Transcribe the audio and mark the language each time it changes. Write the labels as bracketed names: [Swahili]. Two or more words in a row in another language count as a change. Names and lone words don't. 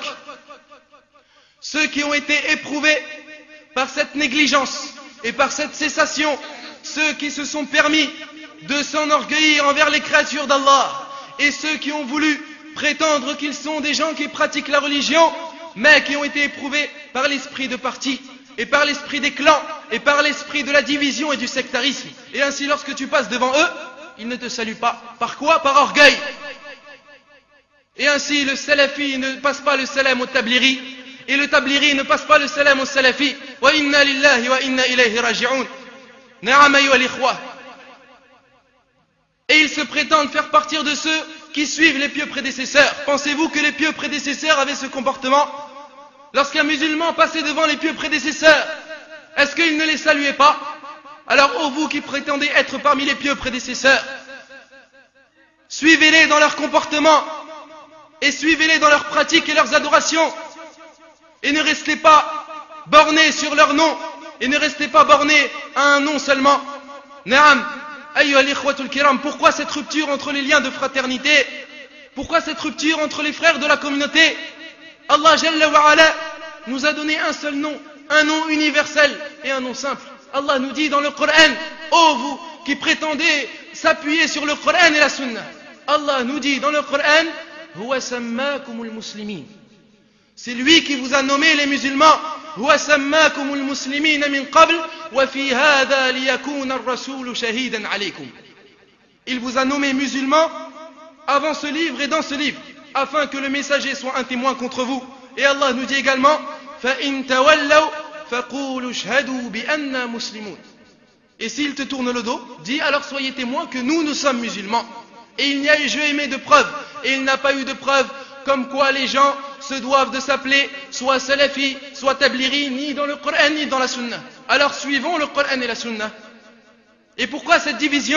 [French] Ceux qui ont été éprouvés par cette négligence et par cette cessation, ceux qui se sont permis de s'enorgueillir envers les créatures d'Allah, et ceux qui ont voulu prétendre qu'ils sont des gens qui pratiquent la religion, mais qui ont été éprouvés par l'esprit de parti, et par l'esprit des clans, et par l'esprit de la division et du sectarisme. Et ainsi, lorsque tu passes devant eux, ils ne te saluent pas. Par quoi? Par orgueil. Et ainsi, le salafi ne passe pas le salam au tabliri, et le tabliri ne passe pas le salam au salafi. [Arabic] وإنا لله وإنا إليه راجعون. نعم أيها الإخوة. [French] Et ils se prétendent faire partir de ceux qui suivent les pieux prédécesseurs. Pensez-vous que les pieux prédécesseurs avaient ce comportement? Lorsqu'un musulman passait devant les pieux prédécesseurs, est-ce qu'ils ne les saluaient pas? Alors, ô vous qui prétendez être parmi les pieux prédécesseurs, suivez-les dans leur comportement, et suivez-les dans leurs pratiques et leurs adorations, et ne restez pas bornés sur leur nom, et ne restez pas bornés à un nom seulement. [Arabic] نعم أيها الإخوة الكرام, [French] pourquoi cette rupture entre les liens de fraternité? Pourquoi cette rupture entre les frères de la communauté? Allah [Arabic] جل وعلا [French] nous a donné un seul nom, un nom universel et un nom simple. Allah nous dit dans le Coran, ô vous qui prétendez s'appuyer sur le Coran et la Sunna, Allah nous dit dans le Coran, [Arabic] هو سماكم المسلمين. [French] C'est lui qui vous a nommé les musulmans. [Arabic] هو سماكم المسلمين من قبل وفي هذا ليكون الرسول شهيدا عليكم. [French] Il vous a nommé musulmans avant ce livre et dans ce livre, afin que le messager soit un témoin contre vous. Et Allah nous dit également, [Arabic] فإن تولوا فقولوا اشهدوا بأنا مسلمون. [French] Et s'il te tourne le dos, dis alors soyez témoins que nous sommes musulmans. Et il n'y a jamais de preuve, et il n'a pas eu de preuve comme quoi les gens se doivent de s'appeler soit salafi, soit tabliri, ni dans le Coran, ni dans la Sunna. Alors suivons le Coran et la Sunna. Et pourquoi cette division?